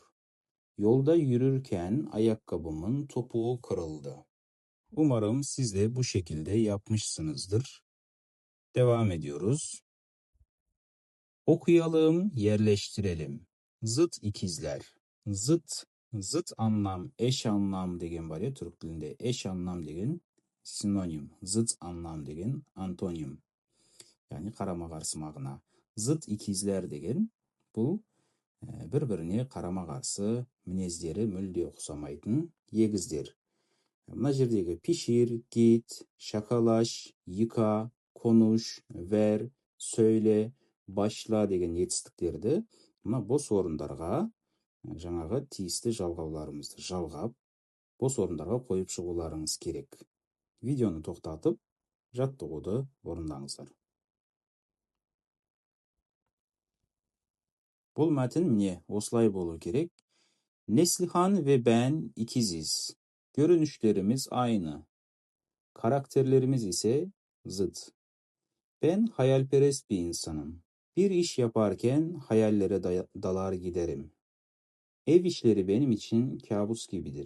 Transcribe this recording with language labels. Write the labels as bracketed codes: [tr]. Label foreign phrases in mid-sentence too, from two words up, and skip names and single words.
[tr] Yolda yürürken ayakkabımın topuğu kırıldı. Umarım siz de bu şekilde yapmışsınızdır. Devam ediyoruz. Okuyalım, yerleştirelim. Zıt ikizler. Zıt anlam, eş anlam [kk] деген бар, [tr] Türk dilinde. Eş anlam деген sinonim. Zıt anlam деген antonim. [kk] Yani қарама-қарсы мағына. [tr] Zıt ikizler [kk] деген бұл бір-біріне қарама-қарсы мінездері мүлде ұқсамайтын егіздер. Мына жердегі [tr] pişir, git, şakalaş, yıka, konuş, ver, söyle, başla [kk] деген етістіктерді мына бос орындарға жаңағы тиісті жалғауларымызды жалғап, бос орындарға қойып шығуларыңыз керек. Видеоны тоқтатып, жаттығуды орындаңыздар. Бұл мәтін міне осылай болу керек. [tr] Neslihan ve ben ikiziz. Görünüşlerimiz aynı. Karakterlerimiz ise zıt. Ben hayalperest bir insanım. Bir iş yaparken hayallere dalar giderim. Ev işleri benim için kabus gibidir.